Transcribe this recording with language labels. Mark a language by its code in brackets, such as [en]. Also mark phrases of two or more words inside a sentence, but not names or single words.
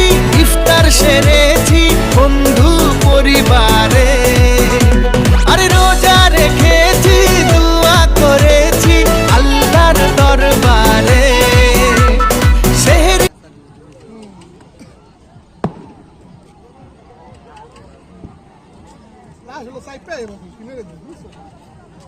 [bn] ইফতার সেরেছি বন্ধু পরিবারে, আরে রোজা রেখেছি, দোয়া করেছি আল্লাহর দরবারে। সেহরি [pt] Lá, eu vou sair pra ele, mas que não é disso.